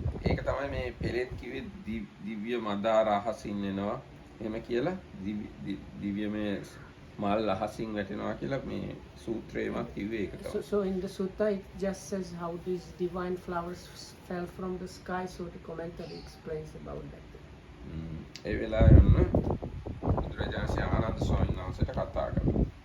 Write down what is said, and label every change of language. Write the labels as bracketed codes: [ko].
[si] ඒක තමයි මේ පෙරෙත් කිව්වේ දිව්‍ය මදාර අහසින් එනවා. එහෙම කියලා දිව්‍යමය මල් අහසින් වැටෙනවා කියලා මේ සූත්‍රයේමත් කිව්වේ ඒක තමයි. [en] So in the sutta it just says how these divine flowers fell from the sky. So the commentary explains about that. [si] ඒ වෙලාවේ ඔන්න බුදුරජාණන් ආනන්ද ස්වාමීන් වහන්සේට කතා කළා.